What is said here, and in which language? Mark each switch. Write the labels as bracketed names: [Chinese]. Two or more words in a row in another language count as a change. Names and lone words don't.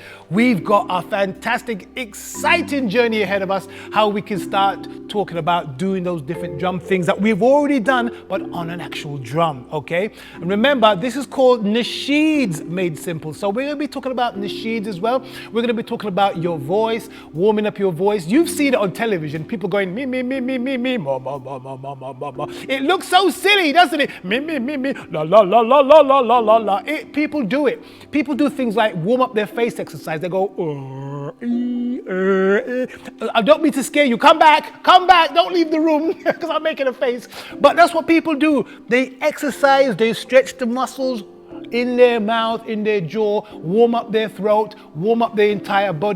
[English] We've got a fantastic, exciting journey ahead of us, how we can start talking about doing those different drum things that we've already done, but on an actual drum, okay? And remember, this is called Nasheeds Made Simple. So we're going to be talking about Nasheeds as well. We're going to be talking about your voice, warming up your voice. You've seen it on television, people going me, me, me, me, me, me, ma, ma, ma, ma, ma, ma, ma, ma. It looks so silly, doesn't it? Me, me, me, me, la, la, la, la, la, la, la, la, la. People do it. People do things like warm up their face exercise. They go, I don't mean to scare you. Come back, don't leave the room because I'm making a face. But that's what people do. They exercise, they stretch the muscles in their mouth, in their jaw, warm up their throat, warm up their entire body.